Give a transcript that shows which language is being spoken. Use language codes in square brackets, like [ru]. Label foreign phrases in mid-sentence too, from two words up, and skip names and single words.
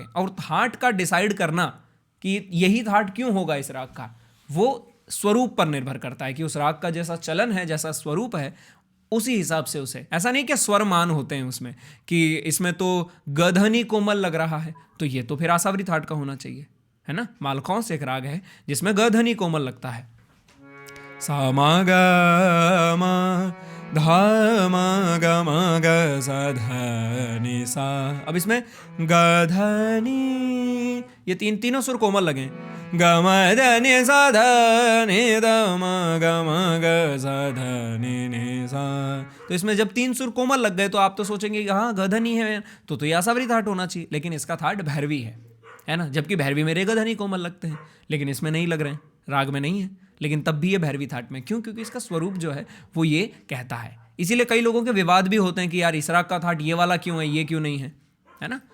[hi] और थाट का डिसाइड करना कि यही थाट क्यों होगा इस राग का, वो स्वरूप पर निर्भर करता है कि उस राग का जैसा चलन है, जैसा स्वरूप है, उसी हिसाब से उसे, ऐसा नहीं कि स्वर मान होते हैं उसमें कि इसमें तो गधनी कोमल लग रहा है, तो ये तो फिर आसावरी थाट का होना चाहिए, है ना। मालखौंस एक राग है जिसमें गधनी कोमल लगता है, सा मा ग म ध म ग म ग स ध नि सा। अब इसमें ग ध नि, ये तीनों सुर कोमल लगे। ग म ध नि सा ध नि ध म ग म ग स ध नि सा। तो इसमें जब 3 सुर कोमल लग गए तो आप तो सोचेंगे कि हाँ गधनी है तो ये आसावरी थाट होना चाहिए, लेकिन इसका थाट भैरवी है ना। जबकि भैरवी में रे गधनी कोमल लगते हैं, लेकिन इसमें नहीं लग रहे हैं, राग में नहीं है, लेकिन तब भी ये भैरवी थाट में। क्यों? क्योंकि इसका स्वरूप जो है वो ये कहता है। इसीलिए कई लोगों के विवाद भी होते हैं कि यार इस राग का थाट ये वाला क्यों है, ये क्यों नहीं है ना।